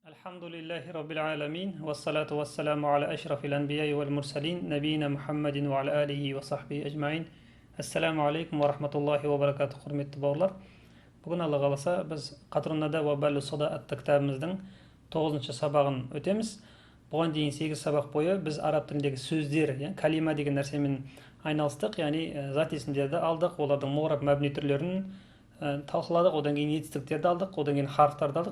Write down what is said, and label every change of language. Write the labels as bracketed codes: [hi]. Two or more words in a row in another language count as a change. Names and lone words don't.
[ar] الحمد لله رب العالمين والصلاة والسلام على أشرف الأنبياء والمرسلين نبينا محمد وعلى آله وصحبه أجمعين. السلام عليكم ورحمة الله وبركاته, [kk] құрметті бауырлар. Бүгін Алла қаласа біз Қатруннада ва Баллу Суда атты кітабымыздың 9-шы сабағын өтеміз. Бұған дейін 8 сабақ бойы біз араб тіліндегі сөздер, калима деген нәрсемен айналыстық, яғни зат есімдерді алдық, олардың мұғраб мәбни түрлерін талқыладық, одан кейін етістіктерді алдық, одан кейін харфтарды алдық.